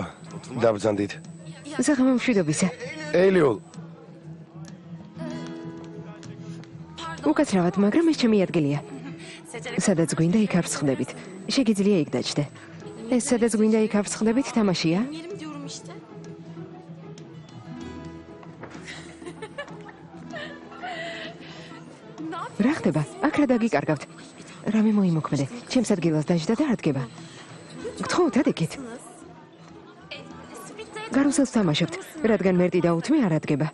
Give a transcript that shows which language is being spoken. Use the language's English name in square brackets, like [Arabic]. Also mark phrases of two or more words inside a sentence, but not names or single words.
[Georgian] დაბრძანდით. საღამო მშვიდობისა. ელიულ. უკაცრავად, მაგრამ ეს ჩემი ადგილია. სადაც გვინდა იქ არ ვსხდებით. შეგიძლია იქ დაჭდე. ეს სადაც გვინდა იქ არ ვსხდებით თამაშია? [Turkish] Yerim diyorum işte. [Georgian] რა ხდება? აქ რა დაგიკარგავთ? რამე მოიმოქმედე. ჩემს ადგილას დაждდა და არ დგება. გთხოვთ, ადექით. გარუსელს თამაშობთ, რადგან მერტი დაუთმე არ ადგება.